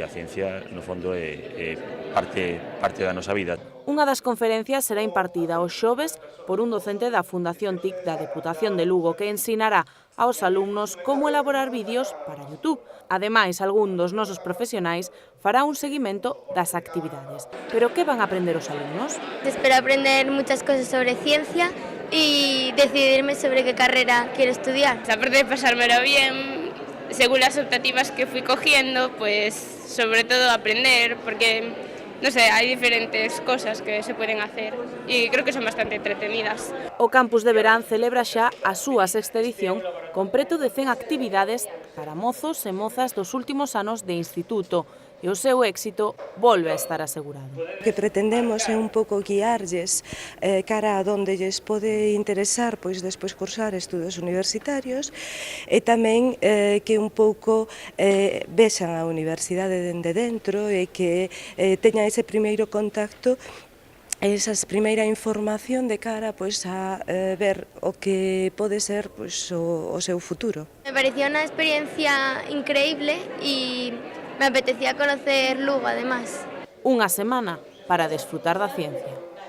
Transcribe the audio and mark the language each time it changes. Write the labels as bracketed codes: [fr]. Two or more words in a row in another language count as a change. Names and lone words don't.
[gl] A ciencia, no fondo, é parte da nosa vida. Unha das conferencias será impartida os xoves por un docente da Fundación TIC da Deputación de Lugo que ensinará aos alumnos como elaborar vídeos para YouTube. Ademais, algún dos nosos profesionais fará un seguimento das actividades. Pero que van a aprender os alumnos? [es] Espero aprender muchas cosas sobre ciencia y decidirme sobre qué carrera quiero estudiar. Aparte de pasármelo bien, según las optativas que fui cogiendo, pues sobre todo aprender, porque no sé, hay diferentes cosas que se pueden hacer y creo que son bastante entretenidas. [gl] O campus de verán celebra xa a súa sexta edición con preto de 100 actividades para mozos e mozas dos últimos anos de instituto e o seu éxito volve a estar asegurado. O que pretendemos é un pouco guiarlles cara a donde lles pode interesar pois despois cursar estudos universitarios e tamén que un pouco vexan a universidade dende dentro e que teñan ese primeiro contacto, esa primeira información de cara pois a ver o que pode ser pois o seu futuro. [es] Me pareció una experiencia increíble y me apetecía conocer Lugo además. [gl] Unha semana para desfrutar da ciencia.